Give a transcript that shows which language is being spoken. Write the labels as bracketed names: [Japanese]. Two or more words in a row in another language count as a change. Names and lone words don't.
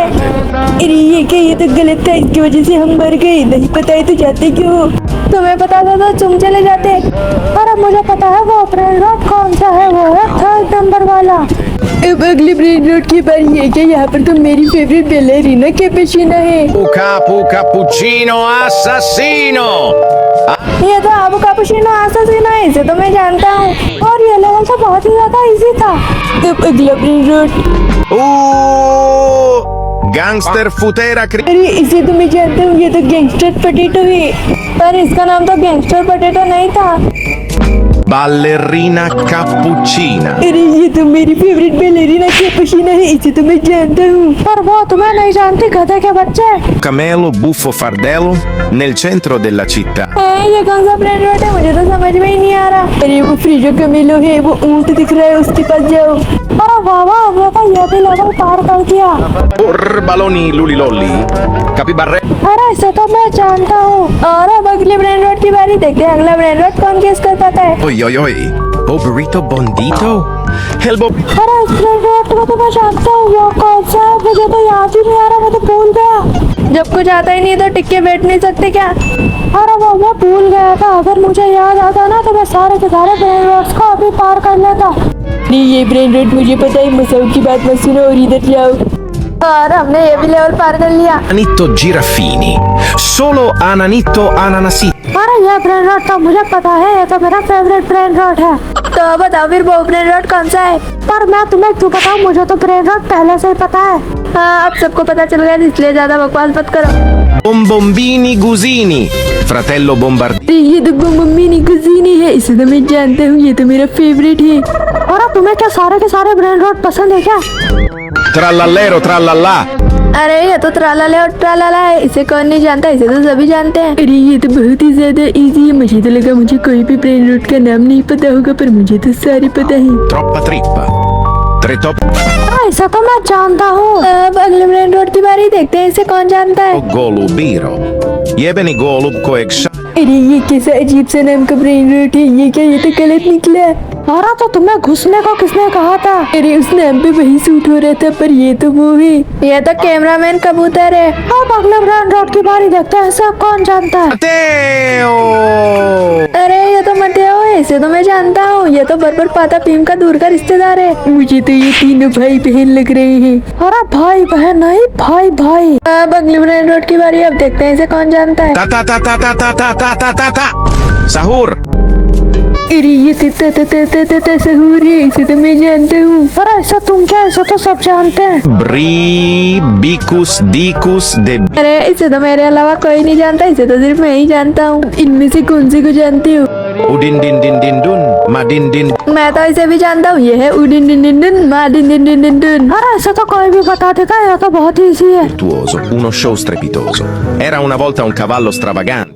[Hindi] अरे ये क्या, ये तो गलत था, इसकी वजह से हम मर गए। नहीं पता है तो जाते क्यों, तुम्हें पता था तो तुम चले जाते। और अब मुझे पता है वो [English] brain rot [Hindi] कौन सा है, वो है 3rd नंबर वाला। अब अगले [English] brain rot [Hindi] की बारी है कि यहाँ पर तो मेरी फेवरेट बैलेरिना कैपुचिनो है। Capu cappuccino assassino. ये तो आबू कैपुचिनो असैसिनो है, इसे तो मैं जानता हूँ। और ये लेवल तो बहुत ही ज्यादा इजी था। अब अगला [English] brain rot. [Hindi] Gangster futera अरे इसे तो मैं जानता हूँ, ये तो गैंगस्टर पोटैटो है, पर इसका नाम तो गैंगस्टर पोटैटो नहीं था। ballerina cappuccina. अरे ये तो मेरी फेवरेट बैलेरिना कैपुचिनो है, इसे तो मैं जानता हूँ। पर वो तुम्हें नहीं जानती, गधे के बच्चे। [Italian] Camelo buffo fardello nel centro della città. [Hindi] ये कौन सा [English] brain rot [Hindi] है, मुझे तो समझ में ही नहीं आ रहा। अरे वो फ्रीजो कमेलो है, वो ऊंट दिख रहा है, उसके पास जाओ। अरे वाह, हमने तो ये भी लेवल पार कर दिया। Baloni lulilolli. Capibarre. अरे इसे तो मैं जानता हूँ। और अब अगले [English] brain rot [Hindi] की बारी, देखते हैं अगला [English] brain rot [Hindi] कौन गेस कर पाता है। Oi oi oi. Burrito bondito. Helbo. अरे इस [English] brain rot [Hindi] को तो मैं जानता हूँ, वो कौन सा है मुझे तो याद ही नहीं आ रहा, मैं तो भूल गया। जब कुछ आता ही नहीं तो टिक के बैठ नहीं सकते क्या। अरे वो मैं भूल गया था, अगर मुझे याद आता ना तो मैं सारे के सारे [English] brain rots [Hindi] को अभी पार कर लेता। नहीं ये [English] brain rot [Hindi] मुझे पता है, मसाऊ की बात मत सुनो और इधर जाओ। और हमने ये भी लेवल पार कर लिया। Ananito giraffini. Solo ananito ananasito. अरे ये [English] brain rot [Hindi] तो मुझे पता है, ये तो मेरा फेवरेट [English] brain rot [Hindi] है। तो बताओ फिर वो [English] brain rot [Hindi] कौन सा है। पर मैं तुम्हें क्यों बताऊँ, मुझे तो [English] brain rot [Hindi] पहले से ही पता है। हाँ अब सबको पता चल गया, इसलिए ज्यादा बकवास मत करो। Bombombini gusini. Fratello bombardino. ये तो मम्मी नी कुजीनी है, इसे तो मैं जानता हूँ, ये तो मेरा फेवरेट है। और तुम्हें क्या सारे के सारे [English] brain rot [Hindi] पसंद है क्या। Trallallero trallallà. अरे ये तो ट्रालाले और ट्रालाला है, इसे कौन नहीं जानता, इसे तो सभी जानते हैं। अरे ये तो बहुत ही ज्यादा इजी है, मुझे तो लगा मुझे कोई भी [English] brain rot [Hindi] का नाम नहीं पता होगा, पर मुझे तो सारे पता है। Troppa trippa. Tre top. ऐसा तो मैं जानता हूँ। अब अगले [English] brain rot [Hindi] की बारी, देखते हैं इसे कौन जानता है। Golubiro. Jebeni golub koek अरे ये कैसा अजीब सा नाम का [English] brain rot [Hindi] है, ये क्या, ये तो गलत निकला। अरे तो तुम्हें घुसने को किसने कहा था। अरे उस नाम पे वही सूट हो रहा था, पर ये तो वो है, ये तो कैमरामैन कबूतर है। अब अगले [English] brain rot [Hindi] की बारी, देखते हैं इसे कौन जानता है। Matteo. अरे ये तो मटेओ है, इसे तो मैं जानता हूँ, ये तो बरबर पाता पीम का दूर का रिश्तेदार है। मुझे तो ये तीनों भाई बहन लग रहे हैं। अरे भाई बहन नहीं, भाई भाई। अब अगले [English] brain rot [Hindi] की बारी, अब देखते हैं इसे कौन जानता है। Ta ta ta ta ta ta ta ta ta ta ta. Sahur. अरे ये सहूर है, इसे तो मैं जानता हूँ। अरे ऐसा तुम क्या, ऐसा तो सब जानते हैं। Bicus dicus de. अरे इसे तो मेरे अलावा कोई नहीं जानता, इसे तो सिर्फ मैं ही जानता हूँ। इनमें से कौन से को जानते हो। Udin din din din dun, ma din din मैं तो इसे भी जानता हूँ, ये है उडिन दिन दिन दिन मा दिन दिन दिन दिन दिन। अरे ऐसे तो कोई भी बता देता है, ये तो बहुत इजी है। [Italian] virtuoso, uno show strepitoso. Era una volta un cavallo stravagante.